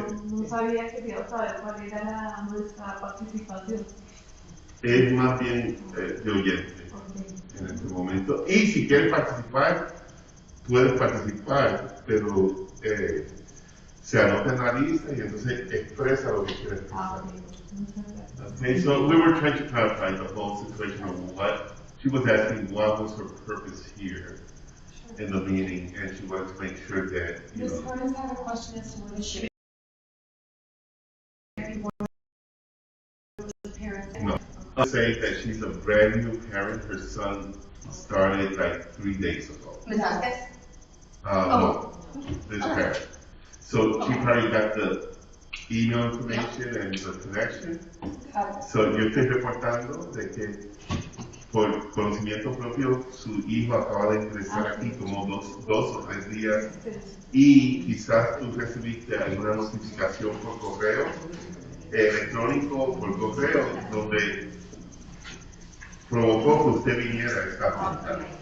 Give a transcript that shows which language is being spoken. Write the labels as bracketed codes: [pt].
[es] No sabía, quería saber cuál era nuestra participación. Es más bien de oyente en este momento. Y si quieres participar, puedes participar, pero se anota en la lista y entonces expresa lo que quieres expresar. [en] Okay, so we were trying to clarify the whole situation of what she was asking. What was her purpose here in the meeting, and she wanted to make sure that Ms. Foreman had a question as to whether she No, I'll say that she's a brand new parent. Her son started like 3 days ago. Ms. Vasquez? No, this parent. So she probably got the email information and the connection. [es] So yo estoy reportando de que por conocimiento propio su hijo acaba de ingresar aquí como dos o 3 días y quizás tú recibiste alguna notificación por correo electrónico, por correo, donde provocó que usted viniera a esta junta.